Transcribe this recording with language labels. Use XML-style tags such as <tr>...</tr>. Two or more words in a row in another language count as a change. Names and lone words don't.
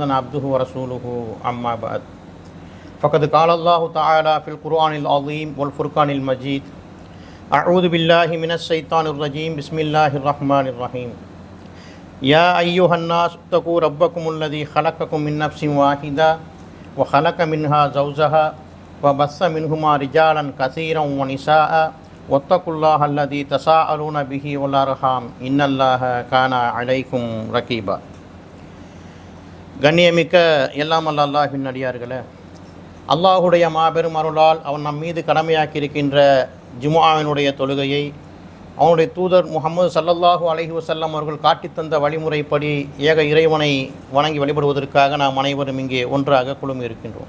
<ar>عبده ورسوله أما بعد فقد قال الله تعالى في القرآن العظيم والفرقان المجيد أعوذ بالله من الشيطان الرجيم بسم الله الرحمن الرحيم يا أيها الناس اتقوا ربكم الذي خلقكم من نفس واحدة وخلق منها زوجها وبث منهما رجالا كثيرا ونساء واتقوا الله الذي تساءلون به والأرحام إن الله كان عليكم رقيبا.</ar> <ta>கண்ணியமிக்க எல்லாம் அல்ல அல்லாஹ்வின் அடியார்களே, அல்லாஹுடைய மாபெரும் அருளால் அவன் நம் மீது கடமையாக்கி இருக்கின்ற ஜும்ஆவினுடைய தொழுகையை அவனுடைய தூதர் முஹம்மது</ta> <ar>صلى الله عليه وسلم</ar> <ta>அவர்கள் காட்டித்தந்த வழிமுறைப்படி ஏக இறைவனை வணங்கி வழிபடுவதற்காக நாம் அனைவரும் இங்கே ஒன்றாக குழுமி இருக்கின்றோம்.</ta>